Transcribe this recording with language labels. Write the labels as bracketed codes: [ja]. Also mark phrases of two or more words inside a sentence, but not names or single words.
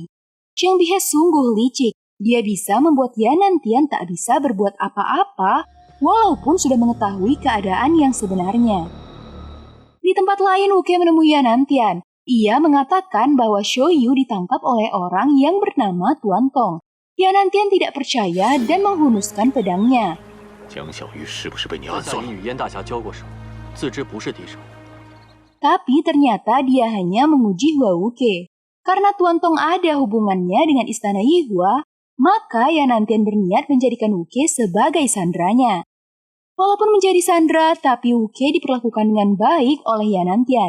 [id] Jiang Bihe sungguh licik. Dia bisa membuat Yanantian tak bisa berbuat apa-apa walaupun sudah mengetahui keadaan yang sebenarnya. Di tempat lain Wuke menemui Yanantian. Ia mengatakan bahwa Shoyu ditangkap oleh orang yang bernama Tuan Tong. Yanantian tidak percaya dan menghunuskan pedangnya. [zh] 江小鱼是不是被你暗在算？你与燕大侠交过手，自知不是敌手。 [id] Tapi ternyata dia hanya menguji Hua Wuke. Karena Tuan Tong ada hubungannya dengan istana Yihua, maka Yanantian berniat menjadikan Wuke sebagai sandranya. Walaupun menjadi sandra, tapi Wuke diperlakukan dengan baik oleh Yanantian.